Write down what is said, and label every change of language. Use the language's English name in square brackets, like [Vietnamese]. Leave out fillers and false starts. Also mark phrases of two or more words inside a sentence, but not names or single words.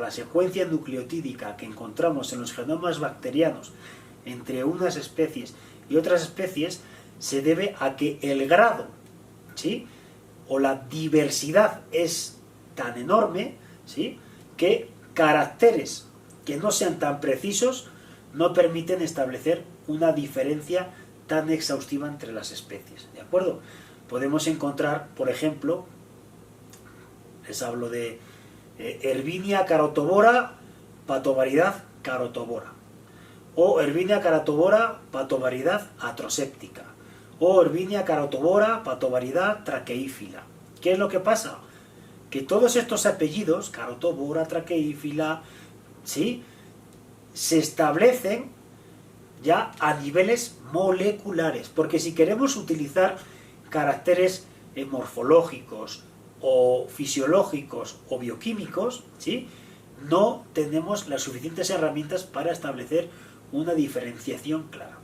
[Spanish] la secuencia nucleotídica que encontramos en los genomas bacterianos entre unas especies y otras especies, se debe a que el grado, ¿sí?, o la diversidad es tan enorme, ¿sí?, que caracteres que no sean tan precisos no permiten establecer una diferencia tan exhaustiva entre las especies, ¿de acuerdo? Podemos encontrar, por ejemplo, les hablo de Erwinia carotovora, patovariedad carotovora, o Erwinia carotovora, patovariedad atroséptica, o Erwinia carotovora, patovariedad traqueífila. ¿Qué es lo que pasa? Que todos estos apellidos, carotovora, traqueífila, ¿sí?, se establecen ya a niveles moleculares, porque si queremos utilizar caracteres morfológicos o fisiológicos o bioquímicos, ¿sí?, no tenemos las suficientes herramientas para establecer una diferenciación clara.